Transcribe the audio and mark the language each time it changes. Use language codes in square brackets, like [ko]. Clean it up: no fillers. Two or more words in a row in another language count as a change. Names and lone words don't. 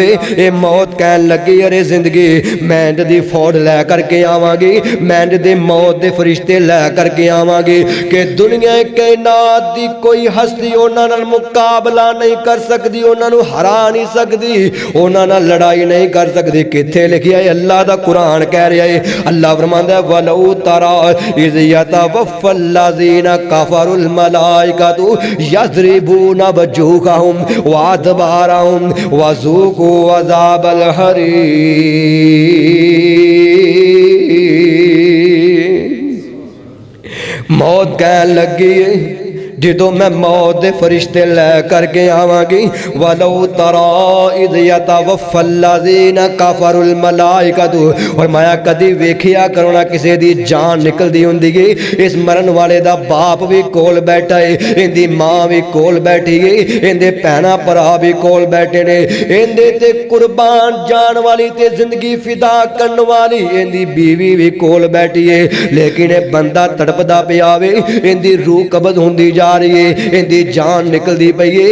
[pa] یہ موت کہن لگی ارے زندگی میں انج دی فوج لے کرکے آوانگی، میں انج دے موت دے فرشتے لے کرکے آوانگی کہ دنیا کائنات دی کوئی ہستی انہاں نال مقابلہ نہیں کر سکتی، انہاں نوں ہرا نہیں سکتی، انہاں نال لڑائی نہیں کر سکتی. کتھے لکھی ہے? اللہ دا قرآن کہہ رہا ہے. اللہ فرماندا [ar] ولو ترى إذ يتوفى يتوفى الذين كفروا الملائكة يضربون وجوههم وأدبارهم وذوقوا عذاب الحريق. [pa] موت کہن لگی جو میں موت دے فرشتے لے کرکے آوانگی, [ar] ولو ترى إذ يتوفى الذين كفروا الملائكة, [pa] اور مایا کدی ویکھیا کرو نا کسی دی جان نکلدی ہندی ہے، اس مرن والے دا باپ بھی کول بیٹھا ہے، ایندی ماں بھی کول بیٹھی ہے، ایندے بھیناں بھرا بھی کول بیٹھے نے، ایندے تے قربان جان والی تے زندگی فدا کرن والی ایندی بیوی بھی کول بیٹھی ہے، لیکن یہ بندہ تڑپدا پیا وے، ایندی روح قبض ہندی جا رہی ہے، ایندی جان نکلدی پئی ہے.